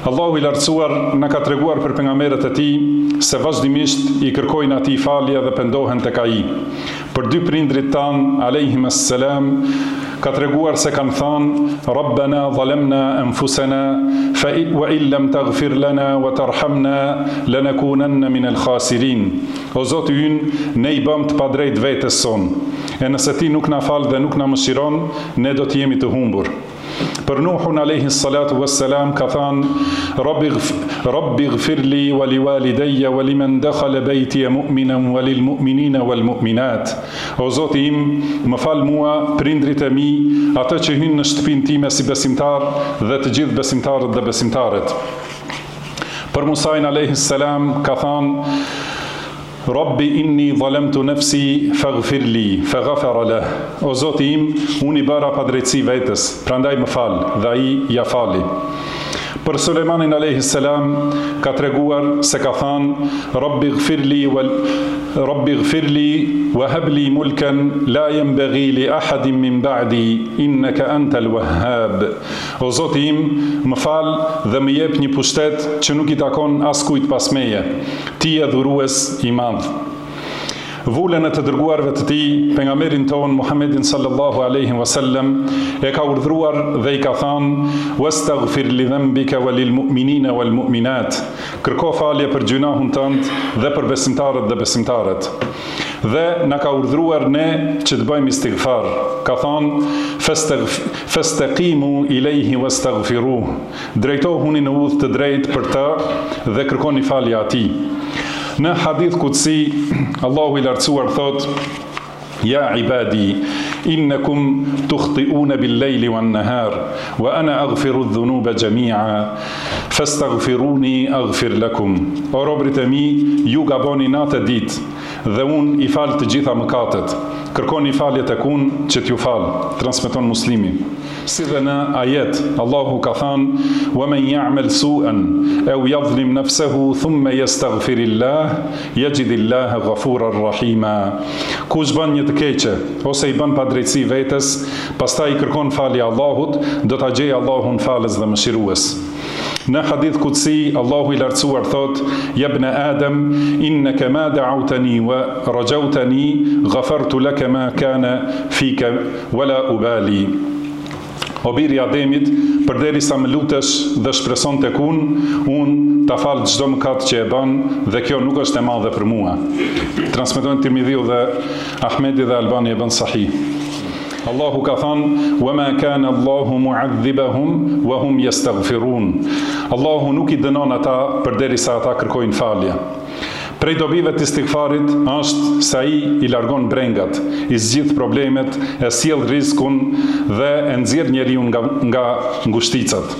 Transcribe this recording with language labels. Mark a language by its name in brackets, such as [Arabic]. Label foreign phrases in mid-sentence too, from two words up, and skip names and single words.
[Albanian] Allahu i lartësuar na ka treguar për pejgamberët e tij se vazhdimisht i kërkojnë atij falje dhe pendohen tek ai. Për dy prindrit tan [Arabic] عليهم السلام [Albanian] ka treguar se kanë thënë [Arabic] ربنا ظلمنا أنفسنا وإن لم تغفر لنا وترحمنا لنكونن من الخاسرين. [Albanian] O Zoti ynë, ne i bëm të padrejt vetes son. E nëse ti nuk na fal dhe nuk na mëshiron, ne do të jemi të humbur. Për Nuhun [Arabic] عليه الصلاة والسلام [Albanian] ka thënë [Arabic] رب اغفر لي ولوالدي ولمن دخل بيتي مؤمنا وللمؤمنين والمؤمنات. [Albanian] O Zoti im, më fal mua, prindrit e mi, ata që hynë në shtëpinë time si besimtar dhe të gjithë besimtarët dhe besimtaret. Për Musain [Arabic] عليه السلام [Albanian] ka thënë [Arabic] رب إني ظلمت نفسي فاغفر لي فغفر له. [Albanian] O Zoti im, unë i bëra padrejtësi vetes, prandaj më fal, dhe ai ja fali. Për Sulejmanin [Arabic] عليه السلام [Albanian] ka treguar se ka thënë [Arabic] رب اغفر لي وهب لي ملكا لا ينبغي لأحد من بعدي إنك أنت الوهاب. [Albanian] O Zoti im, më fal dhe më jep një pushtet që nuk i takon askujt pas meje. Ti je dhurues i madh. Vullën e të dërguarve të tij, pejgamberin ton Muhammedin [Arabic] صلى الله عليه وسلم, [Albanian] e ka urdhëruar dhe i ka thënë [Arabic] واستغفر لذنبك وللمؤمنين والمؤمنات. [Albanian] Kërko falje për gjunahun tënd dhe për besimtarët dhe besimtaret. Dhe na ka urdhëruar ne që të bëjmë istighfar. Ka thënë [Arabic] فاستقيموا إليه واستغفروه. [Albanian] Drejtohuni në udhë të drejtë për të dhe kërkoni falje atij. Në hadith kutsi, Allahu i lartësuar thot [Arabic] يا عبادي إنكم تخطئون بالليل والنهار وأنا أغفر الذنوب جميعا فاستغفروني أغفر لكم. [Albanian] O robrit e mi, ju gaboni natë e ditë, dhe unë i fal të gjitha mëkatet. Kërkoni falje tek unë që t'ju fal. Transmeton Muslimi. Si dhe në ajet, Allahu ka thënë: [Arabic] "ومن يعمل سوءا أو يظلم نفسه ثم يستغفر الله يجد الله غفورا رحيما." [Albanian] Kush bën një të keqe ose i bën padrejtësi vetes, pastaj i kërkon falje Allahut, do ta gjejë Allahun falës dhe mëshirues. Në hadith kutsi, Allahu i lartësuar thot: [Arabic] "يا ابن آدم إنك ما دعوتني ورجوتني غفرت لك ما كان فيك ولا أبالي." [Albanian] O biri Ademit, përderisa më lutesh dhe shpreson tek unë ta fal çdo mëkat që e bën dhe kjo nuk është e madhe për mua. Transmetojnë Tirmidhiu dhe Ahmedi dhe Albani e bën sahih. Allahu ka thënë: [Arabic] "وما كان الله معذبهم وهم يستغفرون." [Albanian] Allahu nuk i dënon ata përderisa ata kërkojnë falje. Prej dobive të istighfarit është se ai i largon brengat, i zgjidh problemet, e sjell rrezikun dhe e nxjerr njeriu nga ngushticat.